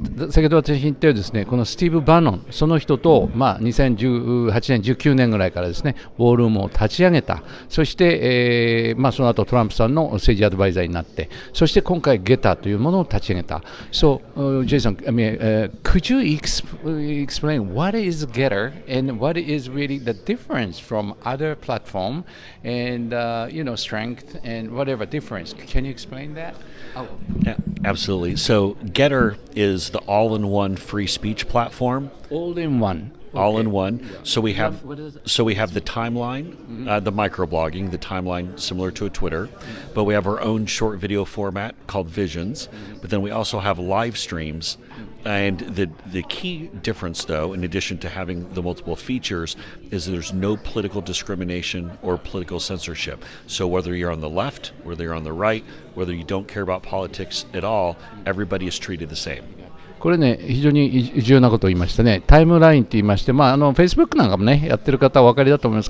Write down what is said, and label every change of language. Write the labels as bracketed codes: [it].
[ja] 先ほど私言ったようですね、このスティーブ・バノン、その人と、2018年、19年ぐらいからですね、ウォールームを立ち上げた。そして、その後トランプさんの政治アドバイザーになって、そして今回ゲターというものを立ち上げた。 [en] So, Jason, could you explain what is Getter and what is really the difference from other platform and strength and whatever difference? Can you explain that? Yeah, absolutely. So Getter is the all-in-one free speech platform. All-in-one. All in one. So we have the timeline, Mm-hmm. the microblogging, the timeline similar to a Twitter, but we have our own short video format called Visions. But then we also have live streams. And the key difference, though, in addition to having the multiple features, is there's no political discrimination or political censorship. So whether you're on the left, whether you're on the right, whether you don't care about politics at all, everybody is treated the same. [ja] これね、非常に重要なことを言いましたね。タイムラインって言いまして、Facebook なんかもね、やってる方はお分かりだと思います。